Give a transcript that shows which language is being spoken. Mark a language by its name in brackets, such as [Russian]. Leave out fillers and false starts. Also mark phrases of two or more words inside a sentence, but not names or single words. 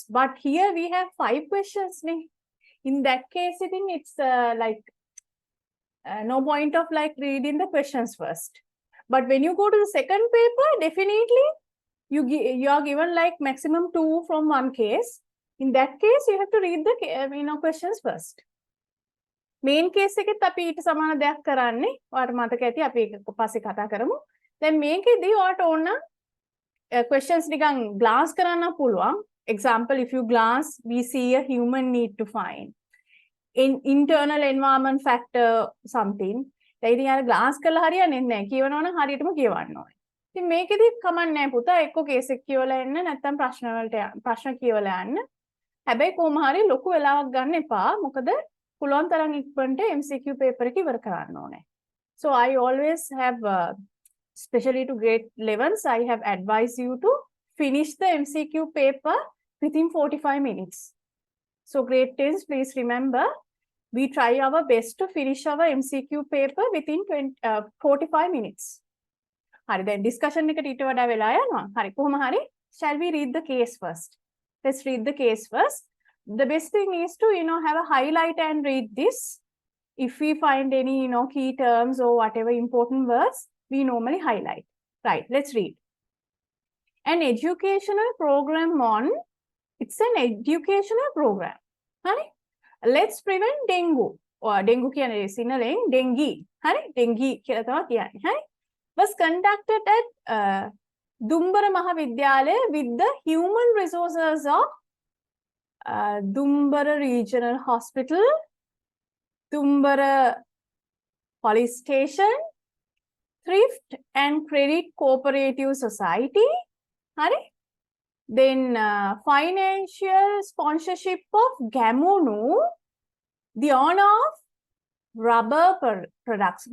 [English] But here we have 5 questions. In that case, I think it's no point of like reading the questions first. But when you go to the second paper, definitely you are given like maximum 2 from one case. In that case, you have to read the questions first. Main case [Sinhala] එකෙත් අපි ඊට සමාන දෙයක් කරන්නේ. ඔයාලට මතක ඇති අපි පස්සේ කතා කරමු. දැන් මේකෙදී ඔයාලට ඕන questions නිකන් glance කරන්න පුළුවන්. [English] Example, if you glance, we see a human need to find. In internal environment factor something. [Sinhala] දැන් ඉතින් අර glance කරලා හරියන්නේ නැහැ. කියවනවා නම් හරියටම කියවන්න ඕනේ. ඉතින් මේකෙදී කමක් නැහැ පුතා. එක්ක case එක කියවලා එන්න නැත්නම් ප්‍රශ්න කියවලා යන්න. හැබැයි කොහොම හරි ලොකු වෙලාවක් ගන්න එපා. මොකද පුළුවන් තරම් ඉක්මනට [English] MCQ paper [Sinhala] එක ඉවර කරන්න ඕනේ. [English] So I always have especially to grade 11s, I have advised you to finish the MCQ paper within 45 minutes. So grade 10s, please remember, we try our best to finish our MCQ paper within 45 minutes. [Sinhala] හරි දැන් discussion එකට ඊට වඩා වෙලා යනවා. හරි කොහොම හරි [English] shall we read the case first? Let's read the case first. The best thing is to have a highlight and read this. If we find any key terms or whatever important words, we normally highlight. Right, let's read. An educational program on, it's an educational program. Right? Let's prevent dengue. Or dengue [Sinhala] කියන්නේ සිංහලෙන් [English] dengue. හරි? [Sinhala] dengue කියලා තමයි කියන්නේ. හරි? [English] Was conducted at Dumbara Mahavidyalaya with the human resources of Dumbara Regional Hospital, Dumbara Police Station, Thrift and Credit Cooperative Society, Then financial sponsorship of Gamunu, the owner of rubber products.